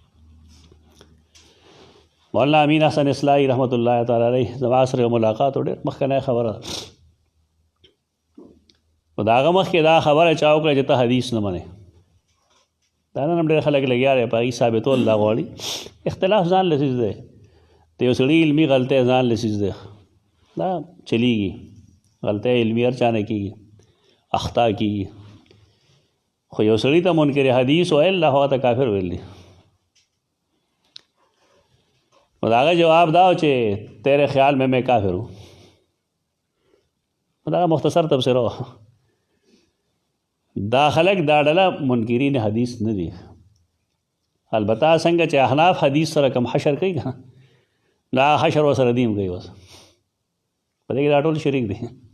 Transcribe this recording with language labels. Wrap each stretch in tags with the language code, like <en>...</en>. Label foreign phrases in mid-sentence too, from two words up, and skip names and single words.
<ps>مولانا امین حسن اصلاحی رحمت الله تعالی علیه زما سره ملاقات ډېر مخکنی خبره ده نو د هغه مخکې دا خبره چا وکړه چې ته حدیث نه منې دا نن هم ډېر خلک لګیا دی په هغې ثابتول دا غواړي اختلاف ځان له څیز دی د یو سړي علمي غلطۍ ځان له څیز دی دا چلیږي غلطۍ علمي هر چا نه کېږي اخطا کېږي خو یو سړي ته منکر حدیث ویل دا هغه ته کافر ویل دي نو د هغه جواب دا و چې</ps> <ur>تیرے خیال میں کافر ہوں</ur> <ps>دا مختصر تبصره و دا خلق دا ډله منکرین حدیث نه دي البته څنګه چې احناف حدیث سره کم حشر کوي که دا حشر ورسره دیم کوي بس په دې کې دا ټول شریک دي</ps>